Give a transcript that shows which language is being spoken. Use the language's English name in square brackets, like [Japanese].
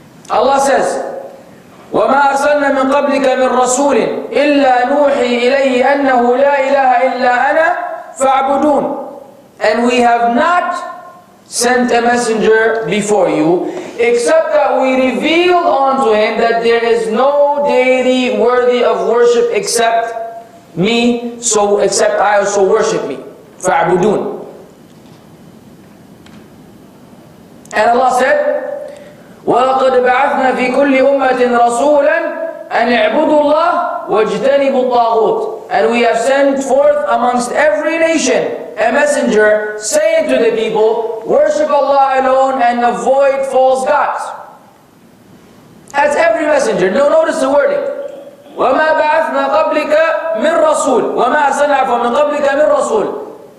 [English] Allah says, [Arabic] وَمَا أَرْسَلْنَا مِنْ قَبْلِكَ مِنْ رَسُولٍ إِلَّا نُوحِي إِلَيْهِ أَنَّهُ لَا إِلَهَ إِلَّا أَنَا فَاعْبُدُونَ. [English] And we have not sent a messenger before you, except that we revealed unto him that there is no deity worthy of worship except me, except I also worship me. [Arabic] فَاعْبُدُونَ. [English] And Allah said, [Arabic] وَلَقَدْ بَعَثْنَا فِي كُلِّ أُمَّةٍ رَسُولًا أَنِ اعْبُدُوا اللَّهَ وَاجْتَنِبُوا الطَّاغُوتَ. [English] And we have sent forth amongst every nation a messenger saying to the people, worship Allah alone and avoid false gods. That's every messenger. Now notice the wording. [Arabic] وَمَا بَعَثْنَا قَبْلِكَ مِنْ رَسُولٍ وَمَا أَرْسَلْنَا مِنْ قَبْلِكَ مِنْ رَسُولٍ.